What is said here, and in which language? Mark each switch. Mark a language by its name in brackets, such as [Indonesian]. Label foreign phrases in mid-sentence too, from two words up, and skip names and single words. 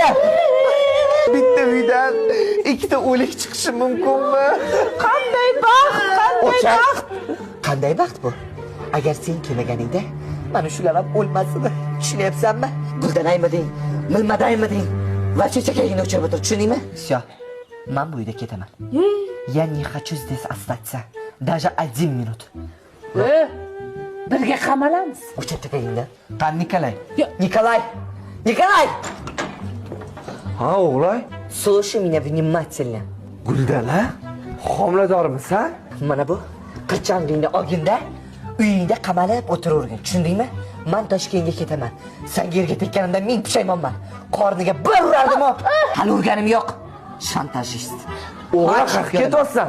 [Uzbek] Bitta uydan ikkita o'lik chiqishi mumkinmi? Qanday baxt, qanday baxt. Qanday baxt bu? Agar sen kelmaganingda mana shular ham o'lmasdi. Tushunyapsanmi? Guldanaymiding, milmadaymiding va chechakagini o'chirib o'tir, tushundingmi? Всё. Men bu uyda ketaman. [Russian] Я не хочу здесь остаться. Даже 1 minut. [Uzbek] Birga qamalamiz. O'cha chechagingda. Qan Nikolay. Nikolay. Nikolay! Ha, o'g'lay. [Russian] Слушай меня внимательно. [Uzbek] Guldana, homiladormisan? Mana bu qirchangingni olginda uyingda qamalib o'tiravergin, tushundingmi? Men Toshkentga ketaman. Sen yerga tekkanimdan ming pushaymonman. Qorniga bir urardim, hali urganim yo'q. Shantajist. O'g'lay, qayerga ketyapsan?